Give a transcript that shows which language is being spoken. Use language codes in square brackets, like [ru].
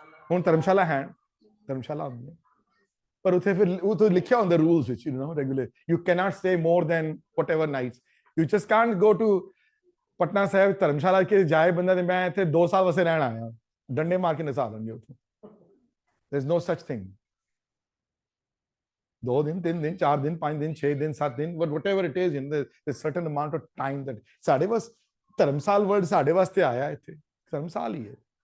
[pa] ਹੁਣ ਧਰਮਸ਼ਾਲਾ ਹੈ, ਧਰਮਸ਼ਾਲਾ ਹੁੰਦੀ ਹੈ, ਪਰ ਉੱਥੇ ਫਿਰ ਉਹ ਤੋਂ ਲਿਖਿਆ ਹੁੰਦਾ ਰੂਲਸ ਵਿੱਚ, [en] you know, regular. You cannot stay more than whatever nights. You just can't go to [pa] Patna Sahib ਧਰਮਸ਼ਾਲਾ ਕੇ ਜਾਏ ਬੰਦਾ ਤੇ ਮੈਂ ਇੱਥੇ 2 ਸਾਲ ਵਾਸਤੇ ਰਹਿਣ ਆਇਆ, ਡੰਡੇ ਮਾਰ ਕੇ ਨਸਾ ਦੇਣਗੇ ਉੱਥੇ. [en] There's no such thing. [pa] 2 ਦਿਨ 3 ਦਿਨ 4 ਦਿਨ 5 ਦਿਨ 6 ਦਿਨ 7 ਦਿਨ, [en] but whatever it is, in the certain amount of time that [pa] ਸਾਡੇ ਵਾਸ ਧਰਮਸਾਲ ਵਰਡ ਸਾਡੇ ਵਾਸਤੇ ਆਇਆ ਇੱਥੇ, ਧਰਮਸਾਲ ਹੀ ਹੈ.